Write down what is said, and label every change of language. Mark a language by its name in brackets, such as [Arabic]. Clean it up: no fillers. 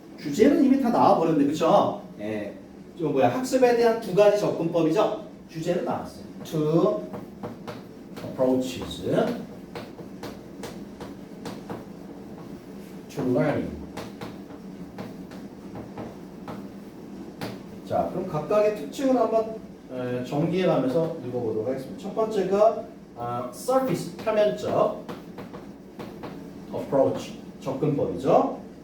[Korean] 주제는 이미 다 나와버렸는데, 그쵸? 좀 학습에 대한 두 가지 접근법이죠. 주제는 나왔어요. [English] Two approaches to learning. [Korean] 자, 그럼 각각의 특징을 한번 정리해가면서 읽어보도록 하겠습니다. 첫 번째가 surface, 표면적 approach, 접근법이죠.